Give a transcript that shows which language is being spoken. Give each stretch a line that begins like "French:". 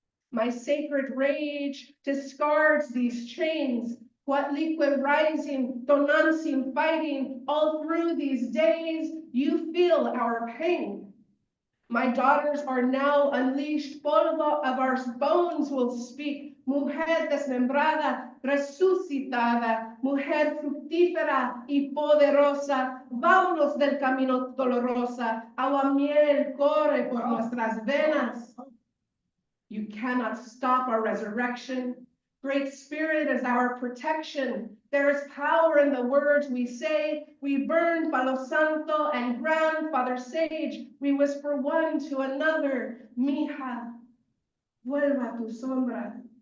English: My sacred rage discards these chains. What liquid rising, donancing, fighting, all through these days, you feel our pain. My daughters are now unleashed, polvo of our bones will speak.
Spanish: Mujer desmembrada, resucitada, mujer fructífera y poderosa, vámonos del camino dolorosa, agua miel corre por nuestras venas.
English: You cannot stop our resurrection. Great Spirit is our protection. There is power in the words we say. We burn Palo Santo and Grandfather Sage. We whisper one to another,
Spanish: Mija, vuelva tu sombra.